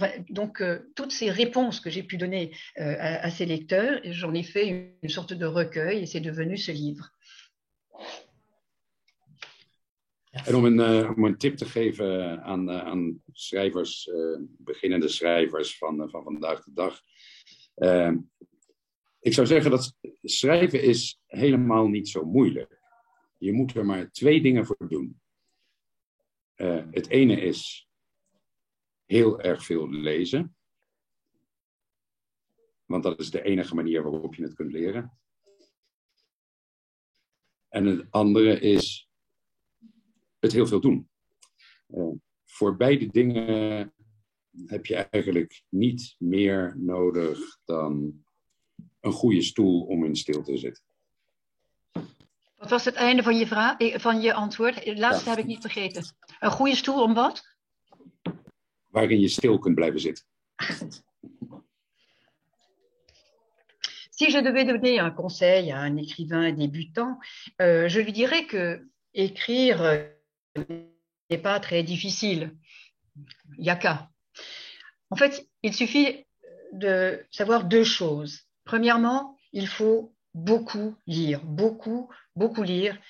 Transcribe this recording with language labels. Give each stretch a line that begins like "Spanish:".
French: Donc, toutes ces réponses que j'ai pu donner à ces lecteurs, j'en ai fait une sorte de recueil et c'est devenu ce livre.
Dutch: En om een tip te geven aan schrijvers, beginnende schrijvers van vandaag de dag. Ik zou zeggen dat schrijven is helemaal niet zo moeilijk. Je moet er maar 2 dingen voor doen. Het ene is heel erg veel lezen. Want dat is de enige manier waarop je het kunt leren. En het andere is het heel veel doen. Voor beide dingen heb je eigenlijk niet meer nodig dan een goede stoel om in stil te zitten. Wat was het einde van je vraag, van je antwoord? Het laatste heb ik niet vergeten. Een goede stoel om wat? Waarin je stil kunt blijven zitten.
French: Si je devais donner un conseil à un écrivain débutant, je lui dirais que écrire n'est pas très difficile. Il n'y a qu'à. En fait, il suffit de savoir deux choses. Premièrement, il faut beaucoup lire, beaucoup lire.